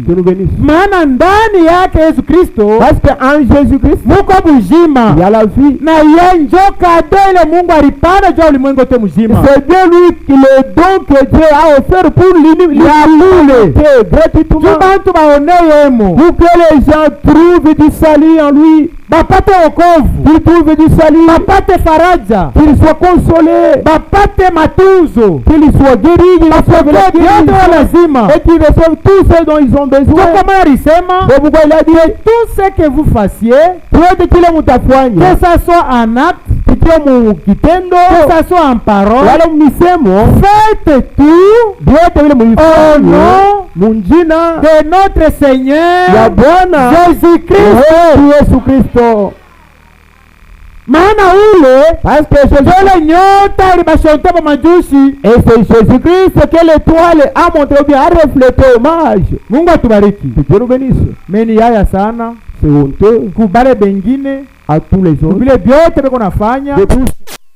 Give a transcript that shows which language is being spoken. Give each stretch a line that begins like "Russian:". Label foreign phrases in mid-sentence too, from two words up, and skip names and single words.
French: Dieu nous bénisse.
Swahili: Maana ndani yake Yesu Kristo
French: Parce qu'en Jésus-Christ,
Swahili: muko buzima,
French: il y a la vie.
Swahili: na yeye njo kado ile Mungu alipana juu ya ulimwengu wote mzima.
French: C'est bien lui qui le don que Dieu a offert pour l'humanité gratuitement.
Swahili: Juu bantu baone yemo,
French: Pour que les gens trouvent du salut en lui.
Swahili: bapate wokovu,
French: Qu'ils trouvent du salut.
Swahili: bapate faraja,
French: Qu'ils soient consolés.
Swahili: bapate matunzo,
French: Qu'ils soient guéris. Qu'ils reçoivent la
Swahili: bapate vyote wa
French: guérison.
Swahili: lazima.
French: Et qu'ils reçoivent tout ce dont ils ont
Swahili: Ndio
French: besoin.
Swahili: kwa maana alisema
French: C'est pourquoi il a dit, tout ce que vous fassiez,
Swahili: yote kile mutafanya,
French: que ça soit en acte,
Swahili: kikiwa mu kitendo,
French: que ça soit en parole,
Swahili: wala misemo,
French: faites tout
Swahili: vyote vile
French: au
Swahili: muifanye
French: nom
Swahili: munjina
French: de notre Seigneur
Swahili: ya Bwana
French: Jésus-Christ.
Swahili: Yesu Kristo. Maana ule
French: Parce que
Swahili: ile nyota ilibashonte pa majusi,
French: et c'est Jésus-Christ que l'étoile a montré ou bien a reflété hommage.
Swahili: Mungu atubariki.
French: Que Dieu nous bénisse.
Swahili: Meni yaya sana
French: C'est honteux
Swahili: kubale bengine
French: à tous les autres.
Swahili: vile vyote beko nafanya
French: De tous